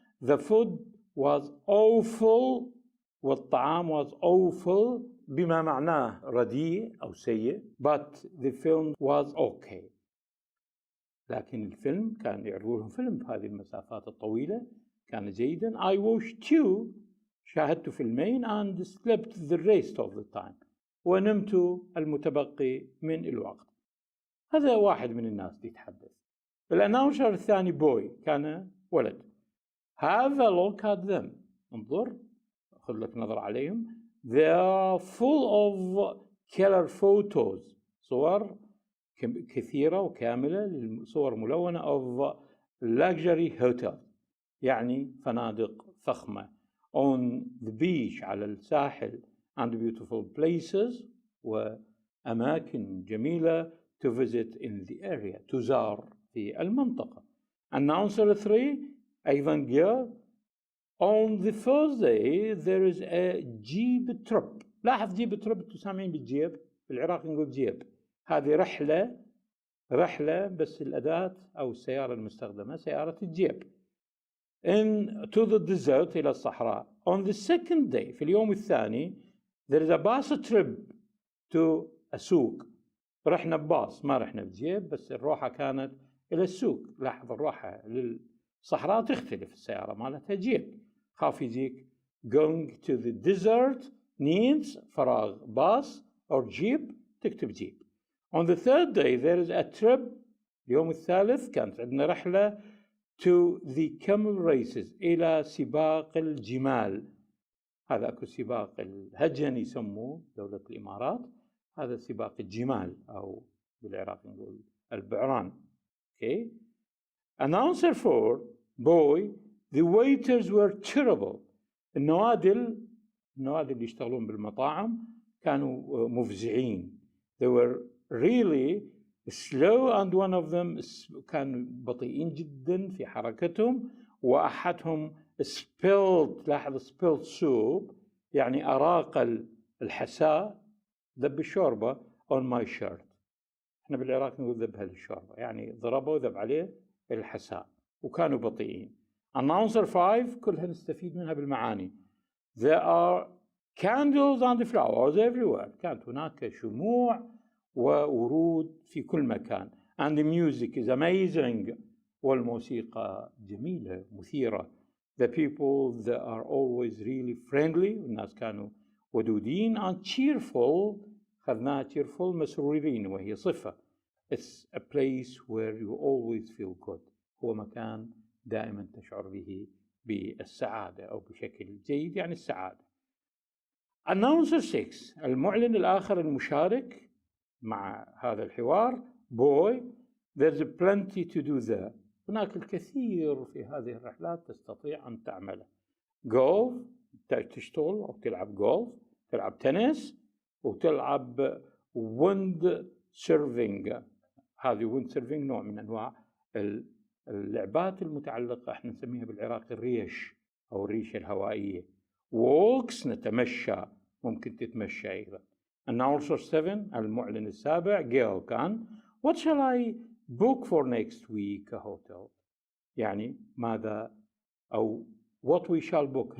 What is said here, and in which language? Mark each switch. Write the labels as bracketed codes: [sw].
[en] the food was awful، [ar] والطعام [en] was awful [ar] بما معناه رديء أو سيء. [en] but the film was okay، [ar] لكن الفيلم كان يعرضوا لهم فيلم بهذه المسافات الطويلة كان جيدا. [en] I watched two، [ar] شاهدت فيلمين [en] and slept the rest of the time، [ar] ونمت المتبقي من الوقت. هذا واحد من الناس يتحدث. الاناونسر الثاني بوي، كان ولد. [en] have a look at them، [ar] انظر، خذ لك نظر عليهم. [en] they are full of color photos، [ar] صور كثيرة وكاملة، صور ملونة [en] of luxury hotel، [ar] يعني فنادق فخمة. [en] on the beach، [ar] على الساحل. [en] and beautiful places، [ar] وأماكن جميلة [en] to visit in the area، [ar] تزار في المنطقة. announcer 3 أيضا جاء. [en] on the first day there is a jeep trip. [ar] لاحظ جيب ترب تسمعين بالجيب، في العراق نقول جيب، هذه رحلة بس الأداة أو السيارة المستخدمة سيارة الجيب. [en] to the desert، [ar] إلى الصحراء. [en] on the second day، [ar] في اليوم الثاني [en] there is a bus trip to [ar] السوق، رحنا بباص ما رحنا بجيب، بس الروحة كانت إلى السوق. لاحظ الروحة للصحراء تختلف، السيارة مالتها جيب. خاف يجيك [en] going to the desert needs [ar] فراغ باص [en] or jeep، [ar] تكتب جيب. [en] on the third day there is a trip، [ar] اليوم الثالث كانت عندنا رحلة [en] to the camel races، [ar] إلى سباق الجمال. هذا أكو سباق الهجن يسموه دولة الإمارات، هذا سباق الجمال أو بالعراق نقول البعران. [en] okay. announcer 4 boy the waiters were terrible، [ar] النوادل اللي يشتغلون بالمطاعم كانوا مفزعين. [en] they were really slow and one of them [ar] كانوا بطيئين جدا في حركتهم، وأحدهم [en] spilled، [ar] لاحظ [en] spilled soup [ar] يعني أراق الحساء، ذب الشوربة [en] on my shirt. [ar] احنا بالعراق نقول ذبها للشوربة، يعني ضربوا ذب عليه الحساء، وكانوا بطيئين. announcer 5 كلها نستفيد منها بالمعاني. [en] there are candles and flowers everywhere، [ar] كانت هناك شموع وورود في كل مكان. [en] and the music is amazing، [ar] والموسيقى جميلة مثيرة. [en] the people that are always really friendly، [ar] والناس كانوا ودودين. [en] and cheerful، [ar] خذناها cheerful مسرورين وهي صفة. [en] it's a place where you always feel good، [ar] هو مكان دائما تشعر به بالسعادة أو بشكل جيد، يعني السعادة. announcer 6 المعلن الآخر المشارك مع هذا الحوار [en] boy there's plenty to do there، [ar] هناك الكثير في هذه الرحلات تستطيع أن تعمله. golf، تشتغل أو تلعب جولف، تلعب تنس، وتلعب [en] wind surfing. [ar] هذه wind surfing نوع من أنواع اللعبات المتعلقة، احنا نسميها بالعراق الريش أو الريشة الهوائية. walks نتمشى، ممكن تتمشى أيضا. [en] announcer 7 [ar] المعلن السابع [en] girl كان what shall I book for next week a hotel، [ar] يعني ماذا أو [en] what we shall book.